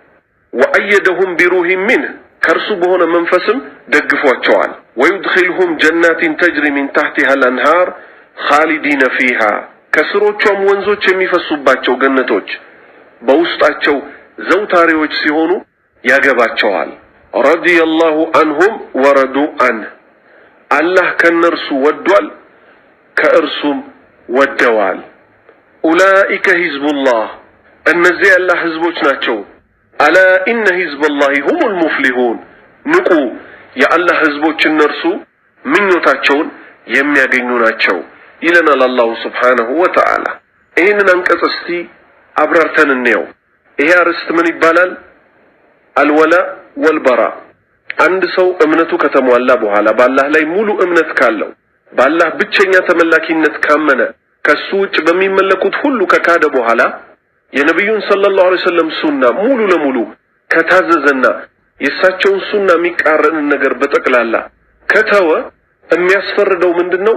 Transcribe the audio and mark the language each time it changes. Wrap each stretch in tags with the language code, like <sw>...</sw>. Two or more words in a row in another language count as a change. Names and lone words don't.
<ar>وأيدهم بروح من</ar> <am>ከርሱ በሆነ መንፈስም ደግፏቸዋል</am> <ar>ويدخلهم جنات تجري من تحتها الانهار خالدين فيها</ar> <am>ከስሮቿም ወንዞች የሚፈሱባቸው ገነቶች በውስጣቸው ዘውታሪዎች ሲሆኑ ያገባቸዋል</am> <ar>رضي الله عنهم ورضوا عنه</ar> <am>አላህ ከነርሱ ወዷል ከእርሱም ወደዋል</am> <ar>اولئك حزب الله</ar> <am>እነዚህ ያላህ ህዝቦች ናቸው</am> <ar>ألا إن حزب الله هم المفلحون</ar> <am>ንቁ የአላህ ህዝቦች እነርሱ ምኞታቸውን የሚያገኙ ናቸው ይለናል</am> <ar>الله سبحانه وتعالى።</ar> <am>ይሄንን አንቀጽ እስቲ አብራርተን እንየው። ይሄ አርዕስት ምን ይባላል?</am> <ar>الولاء والبراء።</ar> <am>አንድ ሰው እምነቱ ከተሟላ በኋላ በአላህ ላይ ሙሉ እምነት ካለው በአላህ ብቸኛ ተመላኪነት ካመነ ከሱ ውጭ በሚመለኩት ሁሉ ከካደ በኋላ የነብዩን</am> <ar>صلى الله عليه وسلم</ar> <am>ሱና ሙሉ ለሙሉ ከታዘዘና የሳቸውን ሱና የሚቃረን ነገር በጠቅላላ ከተወ የሚያስፈርደው ምንድነው?</am>